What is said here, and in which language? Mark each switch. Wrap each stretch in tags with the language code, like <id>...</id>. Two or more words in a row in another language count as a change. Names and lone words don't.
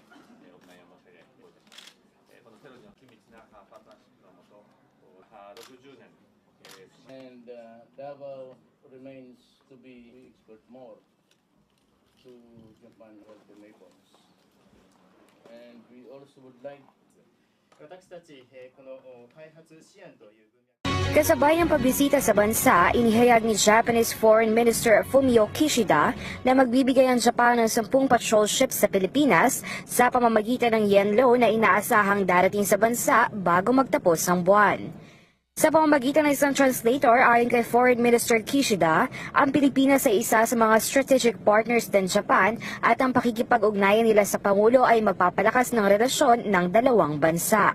<en>and Davao remains to be export more to Japan and the neighbors. And we also would like</en> <ja>私たちこの開発支援という分野</ja> <tl>Kasabay ng pagbisita sa bansa, inihayag ni Japanese Foreign Minister Fumio Kishida na magbibigay ang Japan ng 10 patrol ships sa Pilipinas sa pamamagitan ng Yenlo na inaasahang darating sa bansa bago magtapos ang buwan. Sa pamamagitan ng isang translator ayon kay Foreign Minister Kishida, ang Pilipinas ay isa sa mga</tl> <en>strategic partners</en> <tl>ng Japan at ang pakikipag-ugnayan nila sa Pangulo ay magpapalakas ng relasyon ng dalawang bansa.</tl>